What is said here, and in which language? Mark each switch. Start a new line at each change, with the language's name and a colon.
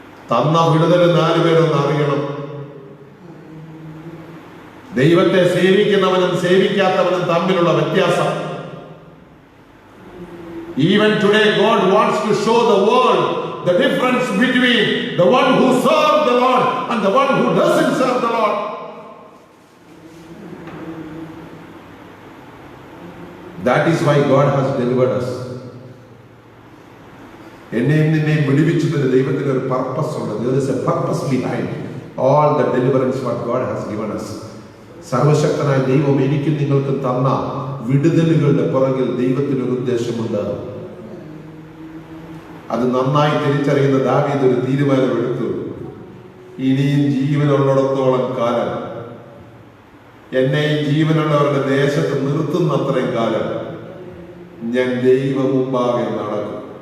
Malayalam: തന്ന വിടുതൽ 4 പേരൊന്ന് അറിയണം. ദൈവത്തെ സേവിക്കുന്നവനും സേവിക്കാത്തവനും തമ്മിലുള്ള വ്യത്യാസം.
English: Even today God wants to show the world the difference between the one who serves the Lord and the one who doesn't serve the Lord. That is why God has delivered us.
Malayalam: എന്നെയും നിന്നെയും വിടുവിച്ചതിന് ദൈവത്തിന് ഒരു purpose ഉണ്ട്.
English: There is a purpose behind all the deliverance what God has given us.
Malayalam: സർവശക്തനായ ദൈവം എനിക്കും നിങ്ങൾക്കും തന്ന വിടുതലുകളുടെ പുറകിൽ ദൈവത്തിനൊരു ഉദ്ദേശമുണ്ട്. അത് നന്നായി തിരിച്ചറിയുന്ന ദാവീദ് ഒരു തീരുമാനമെടുത്തു. ഇനിയും ജീവനുള്ളിടത്തോളം കാലം, എന്നെയും ജീവനുള്ളവരുടെ ദേശത്ത് നിർത്തുന്നത്രയും കാലം ഞാൻ ദൈവ മുമ്പാകെ നടക്കും.